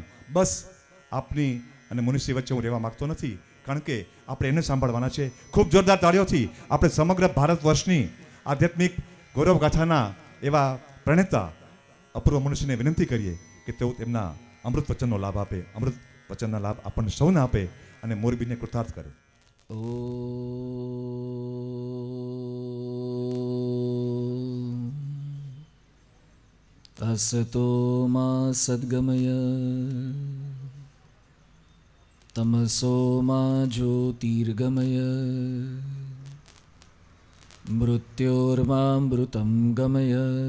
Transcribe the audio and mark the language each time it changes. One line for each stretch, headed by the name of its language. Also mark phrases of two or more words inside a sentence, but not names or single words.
Gujarati: બસ આપની અને મુનિશ્રી વચ્ચે હું રહેવા માંગતો નથી, કારણ કે આપણે એને સાંભળવાના છે. ખૂબ જોરદાર તાળીઓથી આપણે સમગ્ર ભારત વર્ષની આધ્યાત્મિક ગૌરવ ગાથાના એવા પ્રણેતા અપૂર્વ મુનિશ્રીને વિનંતી કરીએ કે તેઓ તેમના અમૃત વચનનો લાભ આપે, અમૃત વચનના લાભ આપણને સૌને આપે અને મોરબીને કૃતાર્થ કરે.
Sanskrit: असतो मा सद्गमय तमसो मा ज्योतिर्गमय मृत्योर्मामृतं गमय.